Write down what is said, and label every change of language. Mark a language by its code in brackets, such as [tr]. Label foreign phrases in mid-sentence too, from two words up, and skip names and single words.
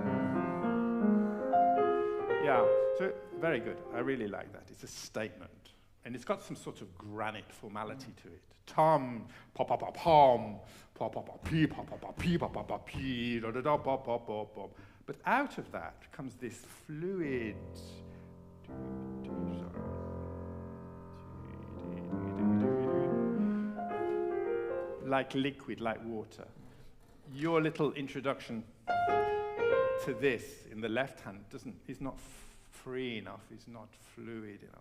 [en] Yeah, so very good. I really like that. It's a statement. And it's got some sort of granite formality to it. Tom, pa pa pa pom, pa pa pa pee, pa pa pa pee, pa pa pa pee, da da da pa pa pa pa. But out of that comes this fluid, like liquid, like water. Your little introduction to this in the left hand is not free enough, is not fluid enough.